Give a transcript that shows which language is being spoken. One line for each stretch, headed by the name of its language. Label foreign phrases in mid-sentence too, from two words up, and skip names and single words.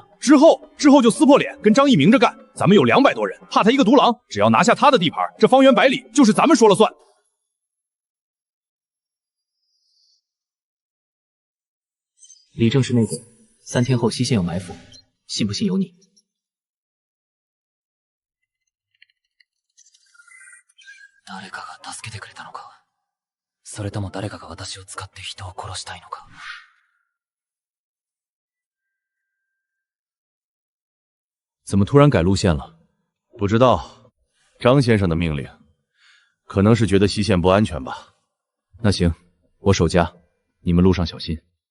Chinese: 之后就撕破脸，跟张毅明着干。咱们有200多人，怕他一个独狼，只要拿下他的地盘，这方圆百里就是咱们说了算。李正是内鬼，3天后西线有埋伏，信不信由你。
Japanese: 誰かが助けてくれたのか、それとも誰かが私を使って人を殺したいのか。
Chinese: 怎么突然改路线了？不知道，张先生的命令，可能是觉得西线不安全吧。那行，我守家，你们路上小心。